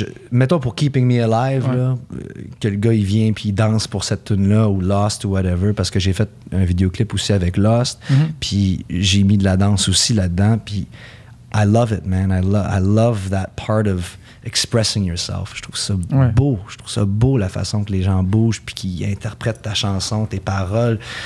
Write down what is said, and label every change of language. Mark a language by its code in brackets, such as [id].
[fr] Mettons pour Keeping Me Alive, là, que le gars il vient puis il danse pour cette tune-là ou Lost ou whatever, parce que j'ai fait un vidéoclip aussi avec Lost, puis j'ai mis de la danse aussi là-dedans, puis [en] I love it, man. I love that part of expressing yourself. [fr] Je trouve ça beau. Je trouve ça beau la façon que les gens bougent puis qu'ils interprètent ta chanson, tes paroles.